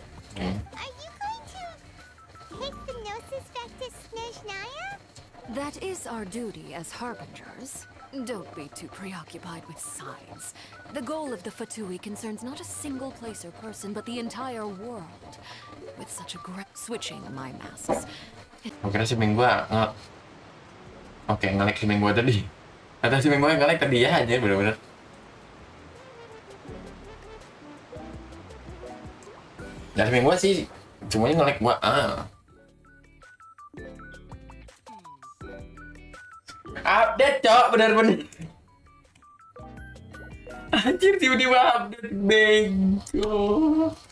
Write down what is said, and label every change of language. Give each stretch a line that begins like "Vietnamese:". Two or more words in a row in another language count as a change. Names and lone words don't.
English: Are you going to take the gnosis back to Snezhnaya? That is our duty as harbingers. Don't be too preoccupied with sides. The goal of the Fatui concerns not a single place or person, but the entire world. With such a switching my masks.
Indonesian: Kira si Minggua nge-lag si Minggua tadi. Kata si Minggua nge-lag tadi ya aja bener-bener. Nah si Minggua sih semuanya nge-lag gua. Update cok bener-bener. Anjir tiba-tiba update bego.